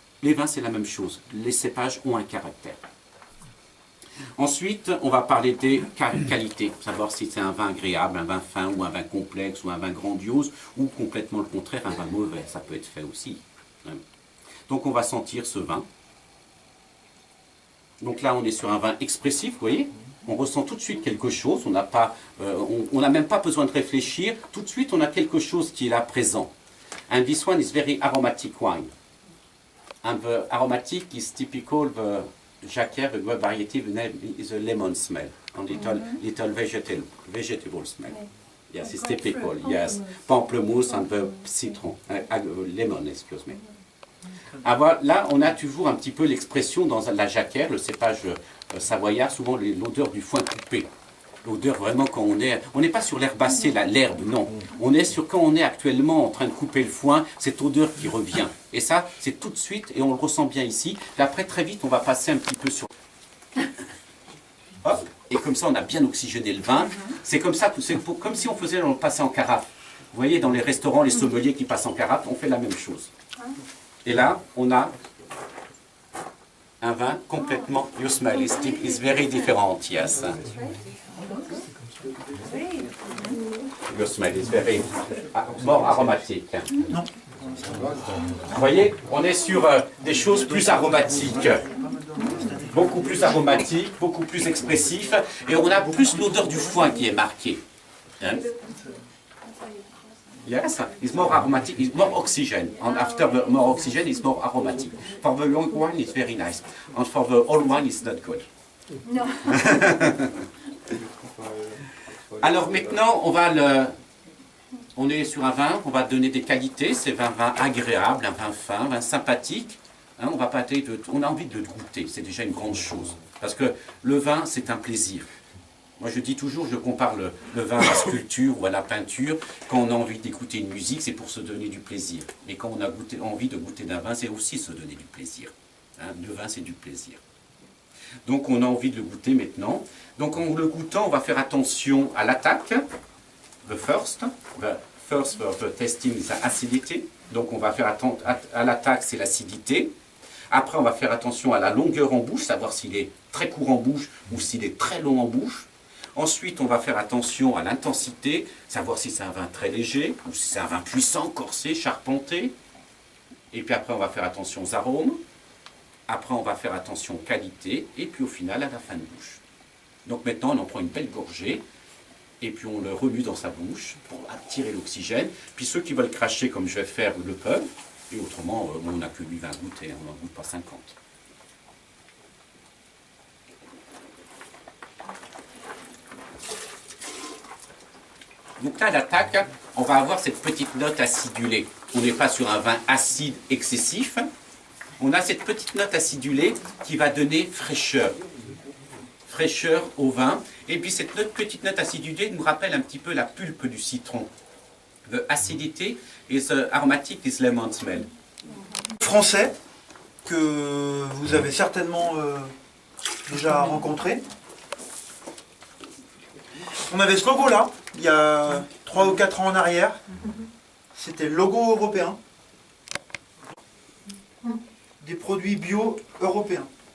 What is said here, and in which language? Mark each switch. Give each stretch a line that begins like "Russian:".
French: Les vins, c'est la même chose. Les cépages ont un caractère. Ensuite, on va parler des qualités, savoir si c'est un vin agréable, un vin fin, ou un vin complexe, ou un vin grandiose, ou complètement le contraire, un vin mauvais, ça peut être fait aussi. Donc on va sentir ce vin. Donc là, on est sur un vin expressif, vous voyez, on ressent tout de suite quelque chose, on n'a même pas besoin de réfléchir, tout de suite on a quelque chose qui est là présent.
English: And this one is very aromatic wine. And the aromatic is typical the Jacquère, the variety, the name is a lemon smell, and little vegetable smell. Yes, it's typical, yes. Pamplemousse and the citron, lemon, excuse me.
French: Alors, là, on a toujours un petit peu l'expression dans la Jacquère, le cépage savoyard, souvent l'odeur du foin coupé. L'odeur vraiment quand on n'est pas sur l'herbacée, l'herbe, non. On est sur quand on est actuellement en train de couper le foin, cette odeur qui revient. Et ça, c'est tout de suite, et on le ressent bien ici. Et après, très vite, on va passer un petit peu sur... Hop, et comme ça, on a bien oxygéné le vin. C'est comme ça, comme si on le passait en carafe. Vous voyez, dans les restaurants, les sommeliers qui passent en carafe, on fait la même chose. Et là, on a un vin complètement,
English: you smell, it's very different, yes. Your smell is very more aromatique.
French: Non. Vous voyez, on est sur des choses plus aromatiques. Beaucoup plus aromatiques, beaucoup plus expressifs. Et on a plus l'odeur du foin qui est marquée. Hein?
English: Yes, it's more aromatic, it's more oxygen. And after the more oxygen, it's more aromatic. For the long one, it's very nice. And for the old one, it's not good.
French: Non. Alors maintenant, on est sur un vin, on va donner des qualités. C'est un vin agréable, un vin fin, un vin sympathique. Hein, on a envie de le goûter, c'est déjà une grande chose. Parce que le vin, c'est un plaisir. Moi, je dis toujours, je compare le vin à la sculpture ou à la peinture. Quand on a envie d'écouter une musique, c'est pour se donner du plaisir. Et quand on a envie de goûter d'un vin, c'est aussi se donner du plaisir. Hein, le vin, c'est du plaisir. Donc, on a envie de le goûter maintenant. Donc, en le goûtant, on va faire attention à l'attaque.
English: The first for the tasting is acidity.
French: Donc, on va faire attention à l'attaque, c'est l'acidité. Après, on va faire attention à la longueur en bouche, savoir s'il est très court en bouche ou s'il est très long en bouche. Ensuite, on va faire attention à l'intensité, savoir si c'est un vin très léger ou si c'est un vin puissant, corsé, charpenté. Et puis après, on va faire attention aux arômes. Après, on va faire attention aux qualités. Et puis au final, à la fin de bouche. Donc maintenant, on en prend une belle gorgée. Et puis on le remue dans sa bouche pour attirer l'oxygène. Puis ceux qui veulent cracher, comme je vais faire, le peuvent. Et autrement, on n'a que 20 gouttes et on n'en goûte pas 50. Donc là, à l'attaque, on va avoir cette petite note acidulée. On n'est pas sur un vin acide excessif. On a cette petite note acidulée qui va donner fraîcheur. Fraîcheur au vin. Et puis cette petite note acidulée nous rappelle un petit peu la pulpe du citron.
English: The acidity is aromatic is lemon smell.
French: Français que vous avez certainement déjà rencontré. On avait ce logo-là, il y a 3 ou 4 ans en arrière, c'était le logo européen des produits bio européens.